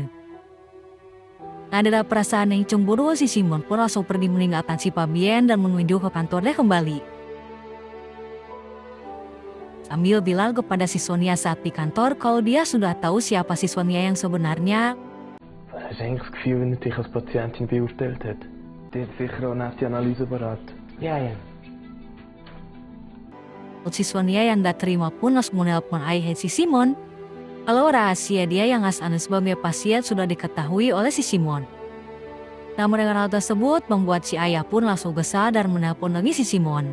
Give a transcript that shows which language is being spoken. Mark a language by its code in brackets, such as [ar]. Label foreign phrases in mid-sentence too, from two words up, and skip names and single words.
[id] Nah, ada perasaan yang cemburu, si Simon pun langsung pergi meninggalkan si Fabienne dan menuju ke kantornya kembali. Sambil bilang kepada si Sonia saat di kantor kalau dia sudah tahu siapa si Sonia yang sebenarnya. [de] Was hast du eigentlich das Gefühl, wenn er dich als Patientin beurteilt hat? Der hat sicher auch nette Analyse parat. Ja. [id] Si Sonia yang gak terima pun langsung menelpon ayah si Simon. Kalau rahasia dia yang asal sebagai pasien sudah diketahui oleh si Simon. Namun dengan hal tersebut membuat si ayah pun langsung kesal dan menelpon lagi si Simon.